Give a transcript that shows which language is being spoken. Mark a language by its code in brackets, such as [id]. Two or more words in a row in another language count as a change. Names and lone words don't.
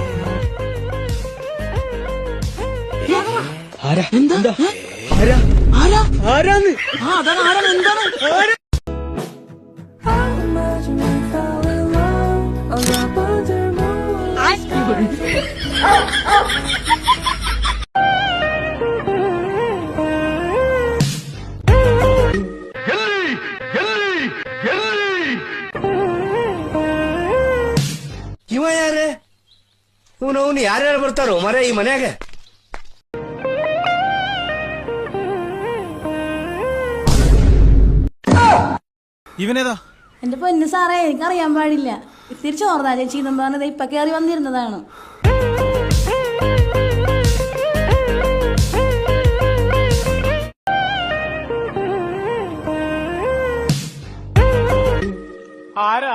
[ml] ആരാ എന്താ ആരാ ആരാ ആരാന്ന് അതാണ് ആരാണ് എന്താണ് ആരാ [en] I imagine we fell in love on the borders of moonlight skies. [kn] ಇವ ಯಾರೇ ಇವನು ಯಾರ್ಯಾರು ಬರ್ತಾರೋ ಮರ ಈ ಮನ್ಯಾಗ [ml] ഇവനേതാ എന്റെ പൊന്നു സാറേ എനിക്കറിയാൻ പാടില്ല ഇത്തിരി ചോർന്നാ ചേച്ചി എന്നും പറഞ്ഞത് ഇപ്പൊ കയറി വന്നിരുന്നതാണ്. ആരാ